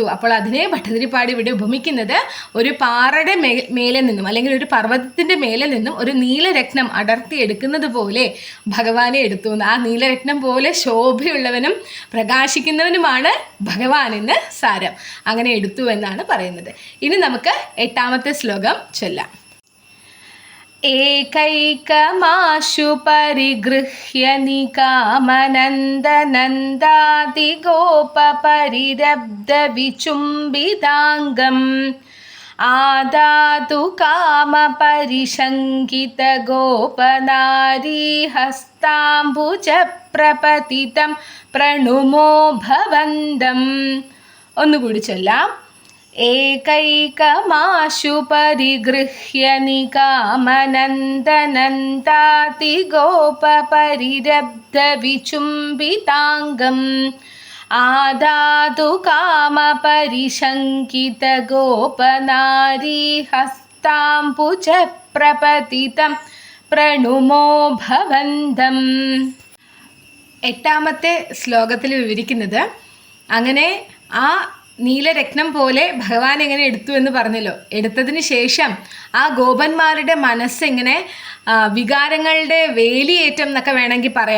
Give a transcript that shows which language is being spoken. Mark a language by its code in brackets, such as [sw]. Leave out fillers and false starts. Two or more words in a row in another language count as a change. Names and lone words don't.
[ml] അപ്പോൾ അതിനെ ഭട്ടതിരിപ്പാട് ഇവിടെ ഉപമിക്കുന്നത് ഒരു പാറയുടെ മേലെ നിന്നും അല്ലെങ്കിൽ ഒരു പർവ്വതത്തിൻ്റെ മേലെ നിന്നും ഒരു നീലരത്നം അടർത്തി എടുക്കുന്നത് പോലെ ഭഗവാനെ എടുത്തു. ആ നീലരത്നം പോലെ ശോഭയുള്ളവനും പ്രകാശിക്കുന്നവനുമാണ് ഭഗവാൻ എന്ന് സാരം. അങ്ങനെ എടുത്തു എന്നാണ് പറയുന്നത്. ഇനി നമുക്ക് 8ാമത്തെ ശ്ലോകം ചൊല്ലാം. [sa] एकैकमाशु परिगृह्य निकामनन्दनन्दादिगोपपरिरब्धविचुम्बिताङ्गम् आदातु कामपरिशङ्कितगोपनारीहस्ताम्बुजप्रपतितं प्रणुमो भवन्दम्. [ml] ഒന്നുകൂടി ചൊല്ലാം. [sa] एकैकमाशु परिगृह्य निकामनन्दनन्दातिगोपपरिरब्धविचुम्बिताङ्गम् आदातु कामपरिशङ्कितगोपनारीहस्ताम्बुजप्रपतितं प्रणुमो भवन्दम्. [ml] 8ാമത്തെ ശ്ലോകത്തിൽ വിവരിക്കുന്നത് അങ്ങനെ ആ നീലരത്നം പോലെ ഭഗവാൻ എങ്ങനെ എടുത്തു എന്ന് പറഞ്ഞല്ലോ. എടുത്തതിന് ശേഷം ആ ഗോപന്മാരുടെ മനസ്സിങ്ങനെ വികാരങ്ങളുടെ വേലിയേറ്റം എന്നൊക്കെ വേണമെങ്കിൽ പറയാം.